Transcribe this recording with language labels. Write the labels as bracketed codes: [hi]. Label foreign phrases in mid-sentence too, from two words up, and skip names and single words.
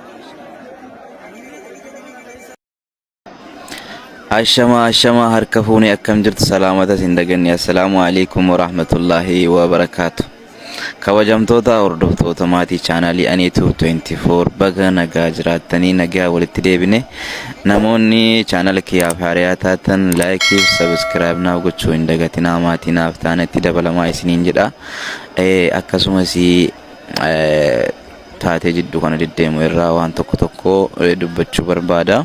[om] ashama harka fuuni akkam jirtu salaamata sindaganni [ar] السلام عليكم ورحمة الله وبركاته. [om] kabajamtoota hordoftoota maatii chaanalii Aniituu 24 baga nagaa jiraatanii nagaa walitti deebine. namoonni chaanala kiyyaaf haaraa taatan laayikii fi sabskiraayib naaf gochuu hin dagatinaa. maatii naaf taanatti dabalamaa isiniin jedha. akkasumas taatee jidduu kana deddeemu irraa waan tokko dubbachuu barbaada.